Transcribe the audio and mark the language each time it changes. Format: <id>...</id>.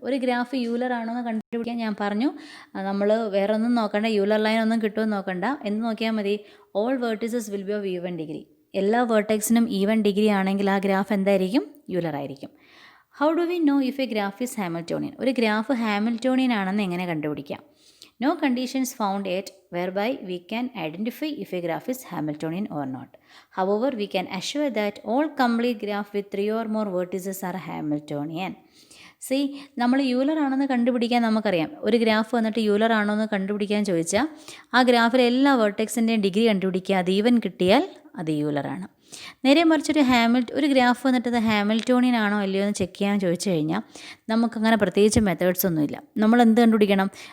<ml>ഒരു graph Euler ആണോ എന്ന് കണ്ടുപിടിക്കാൻ ഞാൻ പറഞ്ഞു, നമ്മൾ വേറെ ഒന്നും നോക്കണ്ട, യൂലർ ലൈൻ ഒന്നും കിട്ടുമെന്ന് നോക്കണ്ട. എന്ത് നോക്കിയാൽ മതി?</ml> <en>All vertices will be of even degree.</en> <ml>എല്ലാ വേർട്ടെക്സിനും ഈവൻ ഡിഗ്രി ആണെങ്കിൽ ആ ഗ്രാഫ് എന്തായിരിക്കും? യൂലർ ആയിരിക്കും.</ml> <en>How do we know if a graph is Hamiltonian?</en> <ml>ഒരു ഗ്രാഫ് ഹാമിൽട്ടോണിയൻ ആണെന്ന് എങ്ങനെ കണ്ടുപിടിക്കാം?</ml> <en>No conditions found yet whereby we can identify if a graph is Hamiltonian or not. However, we can assure that all complete graph with 3 or more vertices are Hamiltonian.</en> <ml>C, നമ്മൾ Euler ആണെന്ന് കണ്ടുപിടിക്കാൻ നമുക്കറിയാം. ഒരു graph വന്നിട്ട് Euler ആണോ എന്ന് കണ്ടുപിടിക്കാൻ ചോദിച്ചാൽ ആ ഗ്രാഫിലെ എല്ലാ വേർട്ടെക്സിൻ്റെയും ഡിഗ്രി കണ്ടുപിടിക്കുക. അത് ഈവൻ കിട്ടിയാൽ അത് യൂലറാണ്. നേരെ മറിച്ചൊരു ഒരു ഗ്രാഫ് വന്നിട്ട് അത് ഹാമിൽട്ടോണിയൻ ആണോ അല്ലയോ എന്ന് ചെക്ക് ചെയ്യാൻ ചോദിച്ചു കഴിഞ്ഞാൽ നമുക്കങ്ങനെ പ്രത്യേകിച്ച് മെത്തേഡ്സ് ഒന്നുമില്ല. നമ്മൾ എന്ത് കണ്ടുപിടിക്കണം?</ml>